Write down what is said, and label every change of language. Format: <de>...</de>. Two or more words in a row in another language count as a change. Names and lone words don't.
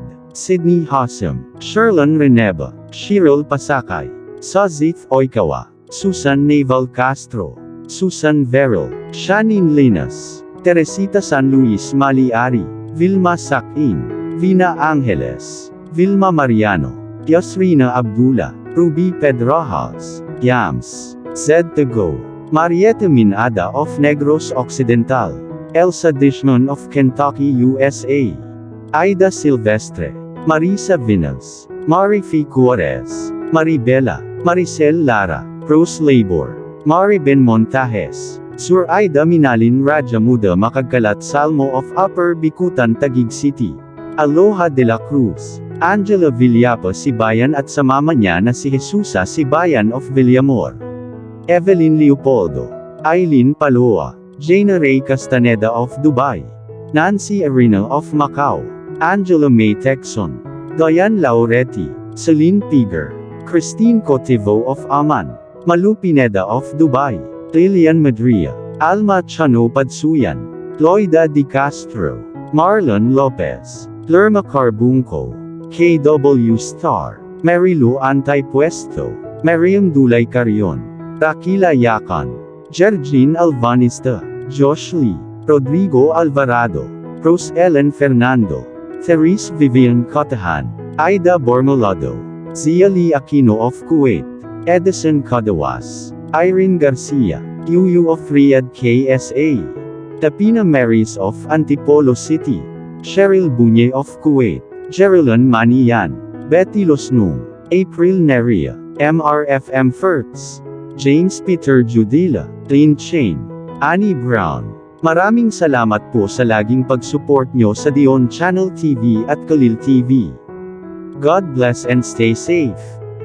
<tl>Sydney Hassam. Sherlon Reneba. Shirl Pasakay. Sazith Oikawa. Susan Naval Castro. Susan Veril. Shanine Linas. Teresita San Luis Maliari. Vilma Sakin. Vina Angeles. Vilma Mariano. Yasrina Abdullah. Ruby Pedrajas. Yams. Zed to Go. Marietta Minada of Negros Occidental. Elsa Dishman of Kentucky, USA. Aida Silvestre. Marisa Vinals. Marifi Cuarez. Maribela. Maricel Lara. Rose Labor. Maribel Montajes. Sur Aida Minalin Raja Muda Makagkalat Salmo of Upper Bikutan Taguig City. Aloha de la Cruz. Angela Villapa Sibayan at sa mama niya na si Jesusa Sibayan of Villamor. Evelyn Leopoldo. Eileen Paloa. Jaina Ray Castaneda of Dubai. Nancy Arena of Macau. Angela May Texon. Diane Lauretti. Celine Piger. Christine Cotivo of Aman. Malu Pineda of Dubai. Lilian Madria. Alma Chano Padsuyan. Loida Di Castro. Marlon Lopez. Lerma Carbunco. KW Star. Marilu Antaypuesto. Mariam Dulay Carion. Rakila Yakan. Jergine Alvanista. Josh Lee. Rodrigo Alvarado. Rose Ellen Fernando. Therese Vivian Cotahan. Aida Bormolado. Zia Lee Aquino of Kuwait. Edison Cadawas. Irene Garcia. Yuyu of Riyadh KSA. Tapina Marys of Antipolo City. Cheryl Bunye of Kuwait. Jerilyn Manian. Betty Losnung. April Neria. MRFM Fertz. James Peter Judila. Lynn Chain. Annie Brown. Maraming salamat po sa laging pag-support nyo sa Dion Channel TV at Kalil TV.</tl> <en>God bless and stay safe.</en>